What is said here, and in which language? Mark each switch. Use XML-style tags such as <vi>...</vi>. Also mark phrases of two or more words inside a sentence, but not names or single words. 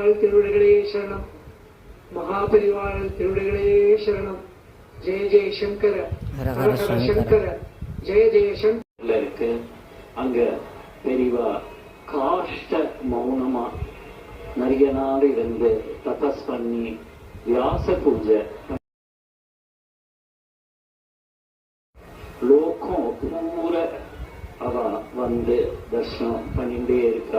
<ta>திருவடிகளே சரணம் மகாபரிவார திருவடிகளே சரணம்</ta> <sa>जय जय शंकर हर हर शंकर जय जय शंकर</sa> <ta>அங்க பெரியவா காஷ்ட மௌனமா நிறைய நாள் இருந்து தபஸ் பண்ணி வியாச பூஜை லோகம் பூரா அவ வந்து தர்சனம் பண்ணிட்டே இருக்கா.</ta>